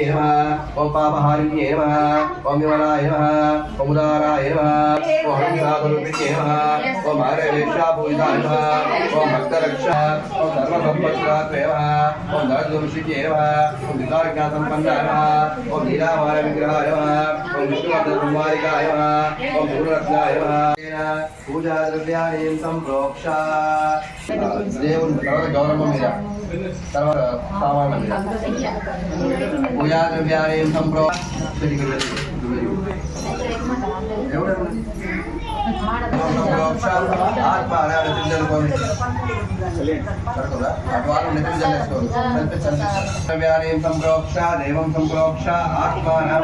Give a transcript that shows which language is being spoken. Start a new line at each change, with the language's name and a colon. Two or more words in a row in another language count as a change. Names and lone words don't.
Sanskrit: नमः, ओम पापहारिण्ये नमः, ओम विमलाय नमः, ओम उदाराय नमः, ओम हंसास्वरूपिण्ये नमः, ओम आर्यवेश्यापूजिताय नमः, ओम भक्तरक्षा, ओम सर्वसम्पत्कात्रे नमः, ओम धनदुर्शिन्ये नमः, ओम विकारज्ञासम्पन्नाय नमः, ओम नीलामालविग्रहाय नमः, ओम विष्णुवर्धनकुमारिकाय नमः, ओम गुरुरत्नाय नमः। पूजा द्रव्याणि संप्रोक्ष
Telugu: దేవుని తర్వాత గౌరవం మీద తర్వాత సామాన్ల మీద
Sanskrit: పూజా ద్రవ్యాన్ని దేవం సంప్రోక్ష ఆత్మానం